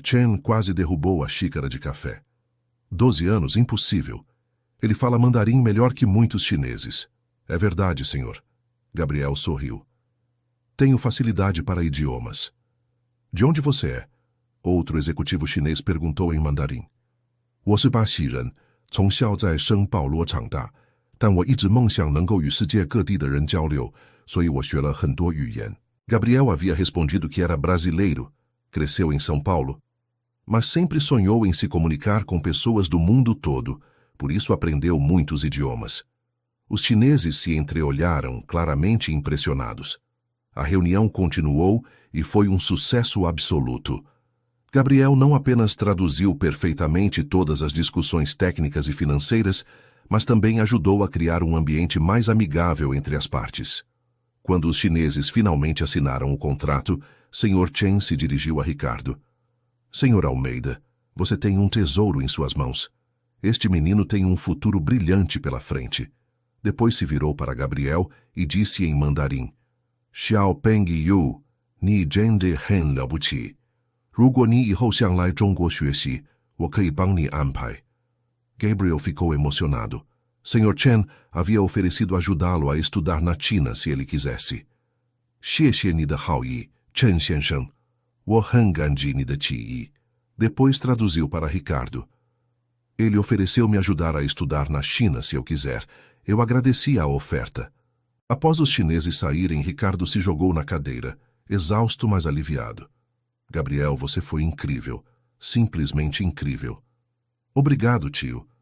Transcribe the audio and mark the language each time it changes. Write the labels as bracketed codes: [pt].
[pt] Chen quase derrubou a xícara de café. 12 anos, impossível. Ele fala mandarim melhor que muitos chineses. É verdade, senhor. Gabriel sorriu. Tenho facilidade para idiomas. De onde você é? Outro executivo chinês perguntou em mandarim. [zh] 我是巴西人，从小在圣保罗长大，但我一直梦想能够与世界各地的人交流，所以我学了很多语言。 [pt] Gabriel havia respondido que era brasileiro, cresceu em São Paulo, mas sempre sonhou em se comunicar com pessoas do mundo todo, por isso aprendeu muitos idiomas. Os chineses se entreolharam, claramente impressionados. A reunião continuou e foi um sucesso absoluto. Gabriel não apenas traduziu perfeitamente todas as discussões técnicas e financeiras, mas também ajudou a criar um ambiente mais amigável entre as partes. Quando os chineses finalmente assinaram o contrato, Sr. Chen se dirigiu a Ricardo. Sr. Almeida, Você tem um tesouro em suas mãos. Este menino tem um futuro brilhante pela frente. Depois se virou para Gabriel e disse em mandarim: [zh] Xiao Peng Yu, Ni Zhen de Hen Le Bu Qi. 如果你以后想来中国学习，我可以帮你安排。 [pt] Gabriel ficou emocionado. Sr. Chen havia oferecido ajudá-lo a estudar na China se ele quisesse. [zh] 谢谢你的好意, Chen 先生. 我很感激你的提议. [pt] Depois traduziu para Ricardo. Ele ofereceu-me ajudar a estudar na China se eu quiser. Eu agradeci a oferta. Após os chineses saírem, Ricardo se jogou na cadeira, exausto, mas aliviado. Gabriel, você foi incrível. Simplesmente incrível. Obrigado, tio.